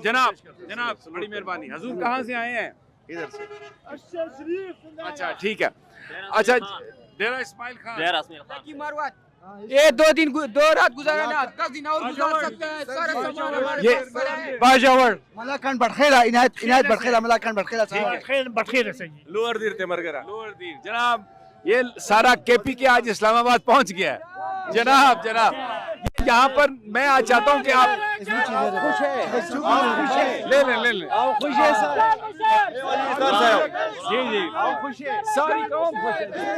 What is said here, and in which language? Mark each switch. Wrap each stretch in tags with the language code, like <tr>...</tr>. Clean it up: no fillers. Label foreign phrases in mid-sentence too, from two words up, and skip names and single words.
<ur>جناب بڑی مہربانی۔ حضور کہاں سے آئے ہیں? ادھر سے. اچھا ٹھیک ہے۔ اچھا ڈیرہ اسماعیل خان. یہ 2 رات گزارا نا، 10 دن اور گزار سکتے ہیں. سارا سامان ہمارے ये پاس پڑا ہے. बाजावर ملاكن برخيلة إنهاية برخيلة ملاكن برخيلة लोअर दीर तेमरगरा। لوئر دیر جناب، یہ سارا کے پی کے آج اسلام آباد پہنچ گیا ہے. جناب یہاں پر میں آج چاہتا ہوں کہ آپ لے لیں. جی ساری قوم خوش ہے.</ur>